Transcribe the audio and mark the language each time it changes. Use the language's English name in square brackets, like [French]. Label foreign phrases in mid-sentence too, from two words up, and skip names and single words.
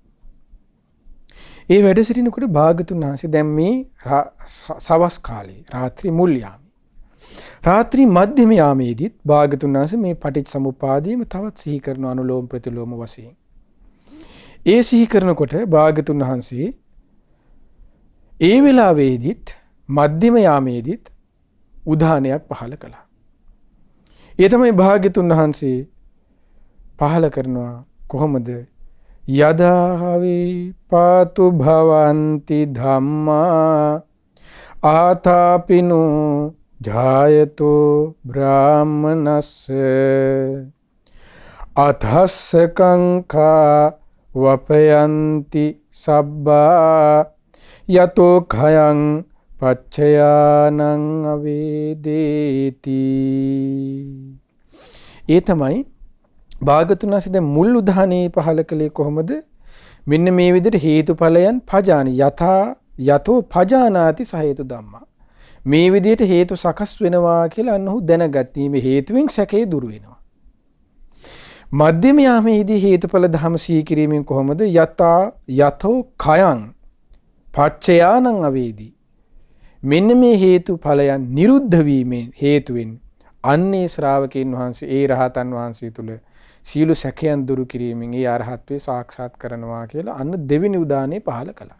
[Sinhala] ඒ වැඩ සිටිනකොට භාග්‍යතුන් වහන්සේ දැන් මේ සවස් කාලේ රාත්‍රී මුල් යාමේ රාත්‍රී මධ්‍යම යාමේදීත් භාග්‍යතුන් වහන්සේ මේ පටිච්චසමුප්පාදයේම තවත් සිහි කරන අනුලෝම ප්‍රතිලෝම වශයෙන් ඒ සිහි කරනකොට භාග්‍යතුන් වහන්සේ ඒ වෙලාවේදීත් මධ්‍යම යාමේදීත් උදාහරණයක් පහල කළා. ඒ තමයි භාග්‍යතුන් වහන්සේ පහල කරනවා කොහොමද? [Pali] යදාවේ පාතු භවಂತಿ ධම්මා ආතාපිනෝ ජායතෝ බ්‍රාහ්මනස්ස අතස්ස කංකා වපයන්ති සබ්බා යතෝ khයං පච්චයානං අවේදේති. [Sinhala] ඒ තමයි භාග්‍යතුන් වහන්සේ දැන් මුල් උදාහරණේ පහල කළේ කොහොමද? මෙන්න මේ විදිහට හේතුඵලයන් [Pali] පජානි යතෝ පජානාති සහේතු ධම්මා. [Sinhala] මේ විදිහට හේතු සකස් වෙනවා කියලා අන්නහු දැනගැනීම හේතුවෙන් සැකේ දුරු වෙනවා. මධ්‍යම යාමේදී හේතුඵල ධම සිහි කිරීමෙන් කොහොමද? [Pali] යතෝ khයං පච්චයානං අවේදී. [Sinhala] මෙන්න මේ හේතුඵලයන් නිරුද්ධ වීමෙන් හේතුවෙන් අන්නේ ශ්‍රාවකයන් වහන්සේ ඒ රහතන් වහන්සේ තුල සීල සැකයන් දුරු කිරීමෙන් ඒ අරහත්ත්වේ සාක්ෂාත් කරනවා කියලා අන්න දෙවෙනි උදානේ පහල කළා.